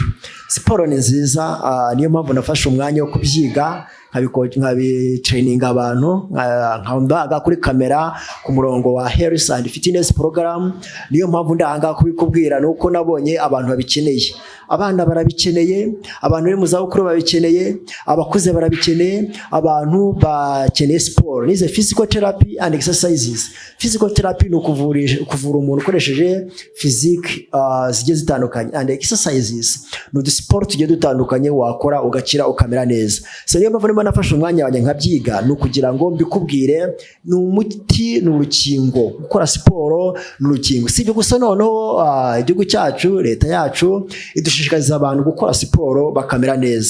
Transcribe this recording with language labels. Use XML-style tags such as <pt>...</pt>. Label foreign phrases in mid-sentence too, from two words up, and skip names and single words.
<rw>Siporo ni nziza, niyo mpamvu nafashe umwanya wo kubyiga, nkabitraininga abantu, nkambaga kuri kamera ku murongo wa Health and Fitness Program. Niyo mpamvu ndahanga kubikubwira, nuko nabonye abantu babikeneye. Abana barabikeneye, abantu bari mu zabukuru babikeneye, abakuze barabikeneye, abantu bakeneye siporo.</rw> <en>Nize physical therapy and exercises. Physical therapy</en> <rw>ni ukuvura umuntu ukoresheje physique zigiye zitandukanye,</rw> <en>and exercises</en> <rw>ni udusiporo tugiye dutandukanye wakora ugakira ukamera neza. So niyo mpamvu nafashe umwanya wanjye nkabyiga, ni ukugira ngo mbikubwire, ni umuti, ni urukingo. Gukora siporo ni urukingo. Si ibyo gusa, noneho igihugu cyacu, leta yacu idushishikariza abantu gukora siporo bakamera neza.</rw>